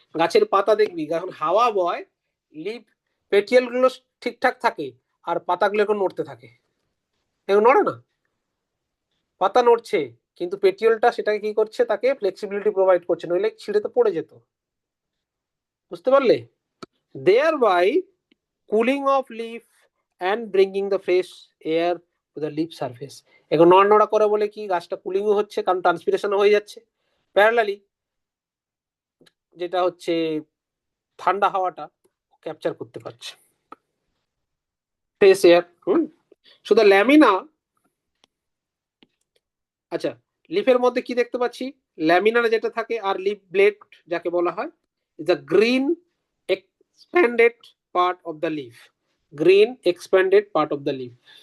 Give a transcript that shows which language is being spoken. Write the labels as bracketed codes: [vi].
[bn] গাছের পাতা দেখবি যখন হাওয়া বয়, লিফ পেটিয়েল গুলো ঠিকঠাক থাকে, আর পাতাগুলো এখন নড়তে থাকে, এখন নড়ে না, পাতা নড়ছে, কিন্তু পেটিওলটা সেটাকে কি করছে, তাকে ফ্লেক্সিবিলিটি প্রোভাইড করছে, নইলে ছিঁড়ে তো পড়ে যেত। বুঝতে পারলে? [en] thereby cooling of leaf and bringing the fresh air to the leaf surface. [bn] এখন নড়ানড়া করে বলে কি গাছটা কুলিংও হচ্ছে, কারণ ট্রান্সপিরেশন হয়ে যাচ্ছে। প্যারালালি যেটা হচ্ছে ঠান্ডা হাওয়াটা ক্যাপচার করতে পারছে, ফ্রেশ এয়ার। শুধু ল্যামিনা, আচ্ছা, লিফের মধ্যে কি দেখতে পাচ্ছি, ল্যামিনার যেটা থাকে, আর লিফ ব্লেড যাকে বলা হয়, [en] Is a green expanded part of the leaf, green expanded part of the leaf.